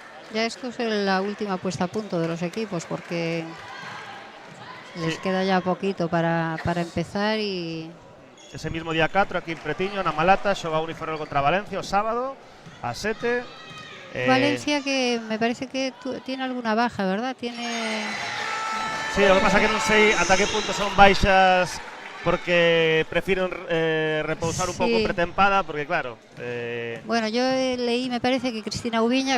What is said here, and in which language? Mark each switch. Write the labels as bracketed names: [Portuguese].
[Spanish] Ya esto es la última puesta a punto de los equipos, porque les queda ya poquito para empezar. Y ese mismo día [Galician] 4 aquí en Pretiño, na Malata, xoga Uniferrol contra Valencia o sábado ás 7. [Spanish] Valencia, que me parece que tiene alguna baja, ¿verdad? Sí, lo que pasa que [Galician] non sei ata que punto son baixas porque prefieren repousar un pouco pretempada, porque claro... [Spanish] Bueno, yo leí, me parece que Cristina Ubiña